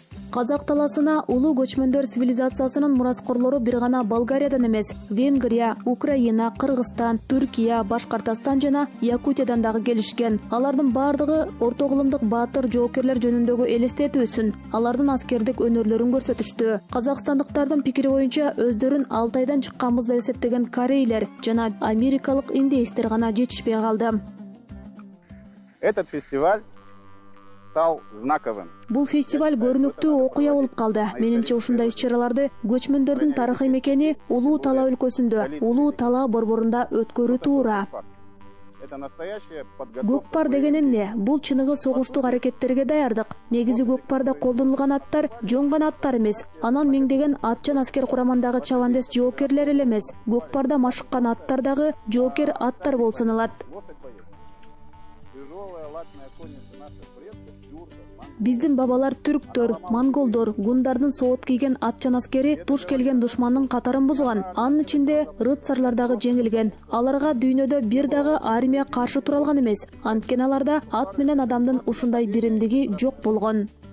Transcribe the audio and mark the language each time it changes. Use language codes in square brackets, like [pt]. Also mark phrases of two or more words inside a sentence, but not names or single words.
[ky] Казак таласына улуу көчмөндөр цивилизациясынын мураскорлору бир гана Болгариядан эмес, Венгрия, Украина, Кыргызстан, Түркия, Башкортостан жана Якутиядан дагы келишкен. Алардын бардыгы орто кылымдык баатыр жоокерлер жөнүндөгү элестетүүсүн, алардын аскердик өнөрлөрүн көрсөтүштү. Казакстандыктардын пикири боюнча өздөрүн Алтайдан чыкканбыз деп эсептеген корейлер жана америкалык индейстер гана жетишпей калды. [ru] Этот фестиваль стал знаковым. [ky] Бул фестиваль көрүнүктүү окуя болуп калды. Менимче ушундай иш-чараларды көчмөндөрдүн тарыхый мекени Улуу Тала өлкөсүндө, Улуу Тала борборунда өткөрүү туура. [ru] Это настоящая подготовка. [ky] Көкпар деген эмне? Бул чыныгы согуштук аракеттерге даярдык. Негизи көкпарда колдонулган аттар жоңган аттар эмес, анан миңдеген атчан аскер курамындагы чабандес жоокерлер эле эмес. Көкпарда машыккан аттар дагы жоокер аттар болуп саналат. [ru] Тяжелая латная конница наших предков, тюрков, [ky] Биздин бабалар түрктөр, монголдор, гундардын соот кийген атчан аскери туш келген душмандын катарын бузган. Анын ичинде рыцарлар дагы жеңилген. Аларга дүйнөдө бир дагы армия каршы тура алган эмес. Анткени аларда ат менен адамдын ушундай биримдиги жок болгон.